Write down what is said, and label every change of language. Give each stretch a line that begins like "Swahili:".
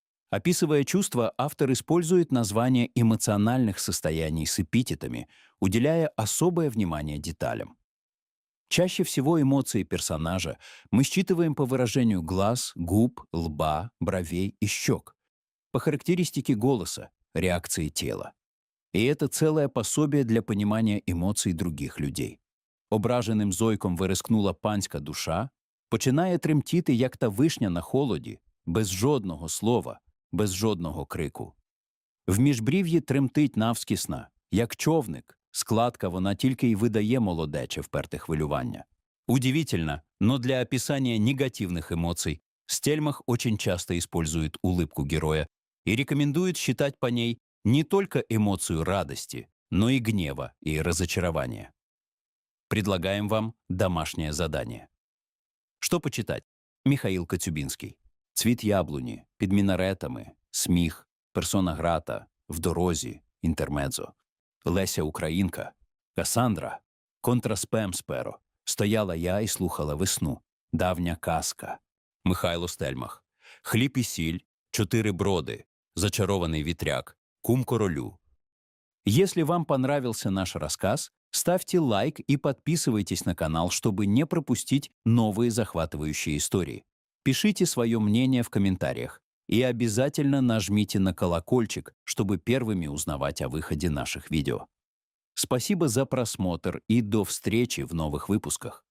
Russian: Описывая чувства, автор использует названия эмоциональных состояний с эпитетами, уделяя особое внимание деталям. Чаще всего эмоции персонажа мы считываем по выражению глаз, губ, лба, бровей и щек, по характеристике голоса, реакции тела. И это целое пособие для
Ukrainian: понимання емоцій
Russian: других людей.
Ukrainian: Ображеним зойком вирискнула панська душа, починає тремтіти, як та вишня на холоді, без жодного слова, без жодного крику. В міжбрів'ї тремтить навскісна, як човник, складка вона тільки й видає молодече вперте хвилювання.
Russian: Удивительно, но для описания негативных эмоций Стельмах очень часто использует улыбку героя и рекомендует считать по ней не только эмоцию радости, но и гнева и разочарования. Предлагаем вам домашнее задание. Что почитать? Михаил Коцюбинский.
Ukrainian: «Цвіт яблуні», «Під мінаретами», «Сміх», «Персона грата», «В дорозі», «Інтермедзо». Леся Українка, «Касандра», «Контраспем сперо», «Стояла я і слухала весну», «Давня казка». Михайло Стельмах. «Хліб і сіль», «Чотири броди», «Зачарований вітряк», «Кум королю».
Russian: Если вам понравился наш рассказ, ставьте лайк и подписывайтесь на канал, чтобы не пропустить новые захватывающие истории. Пишите свое мнение в комментариях и обязательно нажмите на колокольчик, чтобы первыми узнавать о выходе наших видео. Спасибо за просмотр и до встречи в новых выпусках.